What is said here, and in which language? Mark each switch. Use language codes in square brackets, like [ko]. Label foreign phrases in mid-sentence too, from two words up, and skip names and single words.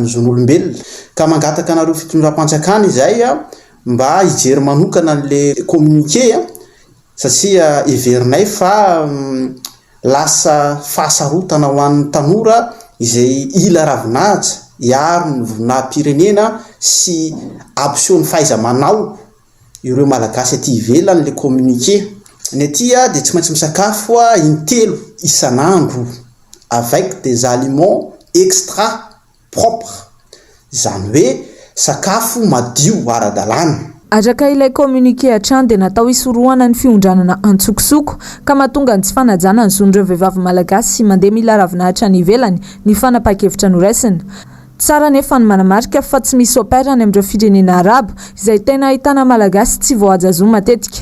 [mg] zon'olombelona ka mangataka anareo fitondram-panjakana izay mba hijery manokana an'le communiqué satria heverinay fa lasa fahasarotana ho an'ny tanora izay ila ravinahitra hiaro ny vonam-pirenena sy ampiseho ny fahaiza-manao ireo malagasy aty ivelany le communiqué. Ny aty dia tsy maintsy misakafo intelo isan'andro [fr] avec des aliments extra propres, [mg] zany hoe sakafo madio ara-dalàna. Araka ilay communiqué hatrany dia natao hisorohana ny fiondranana antsokosoko ka mahatonga ny tsy fanajana ny zon'ireo vehivavy malagasy sy mandeha mila ravinahitra ny ivelany ny fanapahan-kevitra noraisina. Tsara nefa ny manamarika fa tsy misy opera any amin'ireo firenena arabo izay tena ahitana malagasy tsy voahajazo matetika.